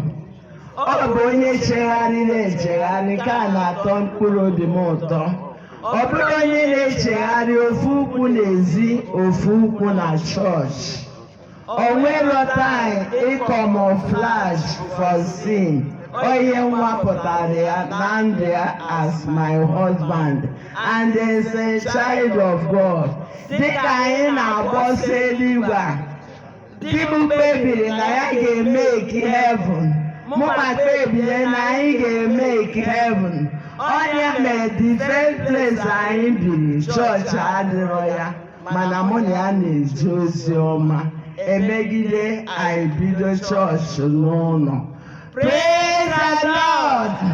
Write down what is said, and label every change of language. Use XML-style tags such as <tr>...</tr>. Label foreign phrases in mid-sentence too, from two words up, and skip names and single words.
<ig>Ọ bụ onye chegharịrị echegharị nke a na-atọ mkpụrụ obi m ụtọ. Ọ bụrụ onye na-echegharị ofu ụkwụ n'ezi, ofu ụkwụ na chọọchị. O nwere time ịkọmọflaj</ig> <en>for sin.</en> <ig>Onye nwapụtara ya na ndụ ya</ig> <en>as my husband and as a child of God.</en> <ig>Dịka anyị na-agbọsọ eluigwe a, di m kpebiri na ya ga-emeki heaven. Mụma kpebiri na anyị ga-emeki heaven. Onye mere</ig> <en>the first place</en> <ig>anyị biri, chọọchị adịrọ ya, mana mụ na ya na-eje ozi ọma. Emegide anyị bido chọọchị n'ụlọ.</ig> <en>Praise the Lord!</en>